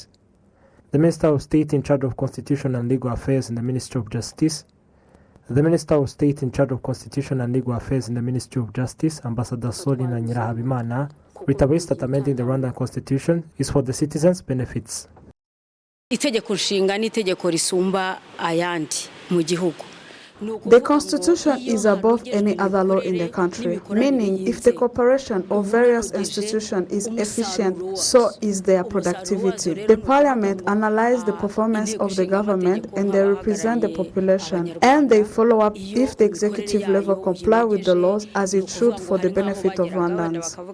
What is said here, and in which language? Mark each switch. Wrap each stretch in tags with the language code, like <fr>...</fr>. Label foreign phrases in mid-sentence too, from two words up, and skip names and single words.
<en>The Minister of State in charge of Constitution and Legal Affairs in the Ministry of Justice, the Minister of State in charge of Constitution and Legal Affairs in the Ministry of Justice, Ambassador Solina Nyirahabimana, reiterates that amending the Rwandan Constitution is for the citizens' benefits.</en> <rw>Itegeko nshinga n'itegeko risumba ayandi mu gihugu.</rw> <en>The Constitution is above any other law in the country, meaning if the cooperation of various institutions is efficient, so is their productivity. The Parliament analyzes the performance of the government and they represent the population, and they follow up if the executive level comply with the laws as it should for the benefit of Rwandans.</en>